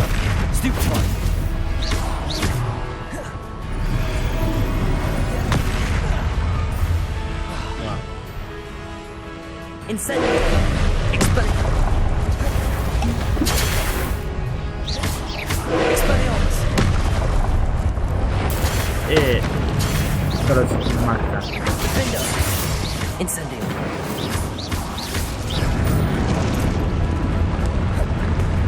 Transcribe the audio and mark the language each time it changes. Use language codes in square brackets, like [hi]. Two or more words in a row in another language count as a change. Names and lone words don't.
[pl] Stupefy! Incendio! Expelliarmus! Skoro ci matka. Defender! Incendio!